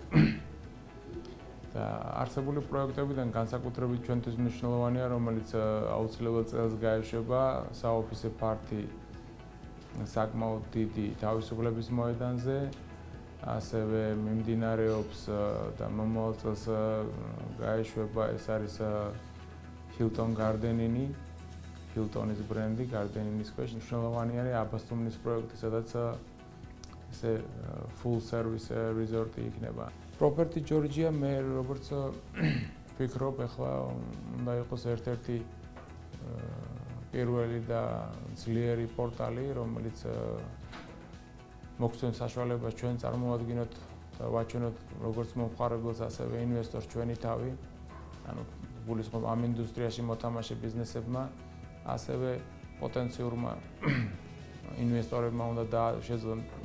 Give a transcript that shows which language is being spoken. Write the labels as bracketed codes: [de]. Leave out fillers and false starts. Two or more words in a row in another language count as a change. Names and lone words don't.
[ka] და არსებული პროექტებიდან განსაკუთრებით ჩვენთვის მნიშვნელოვანია, რომელიც აუცილებლად წელს გაეშვება საოფისე ფართი საკმაოდ დიდი თავისუფლების მოედანზე, ასევე მიმდინარეობს და მომავალ წელს გაეშვება, ეს არის ჰილტონ გარდენინი, ჰილტონის ბრენდი გარდენინის ქვეშ. მნიშვნელოვანი არის აბასთუმნის პროექტი, სადაც ესე [en] full service resort-ი [ka] იქნება. Property Georgia მე როგორც ვფიქრობ, ახლა უნდა იყოს ერთ-ერთი პირველი და ძლიერი პორტალი, რომელიც მოგცემს საშუალებას ჩვენ წარმოვადგინოთ და ვაჩვენოთ როგორც მომხმარებელს, ასევე ინვესტორს ჩვენი თავი, ანუ გულისხმობ ამ ინდუსტრიაში მოთამაშე ბიზნესებმა, ასევე პოტენციურმა ინვესტორებმა უნდა შეძლონ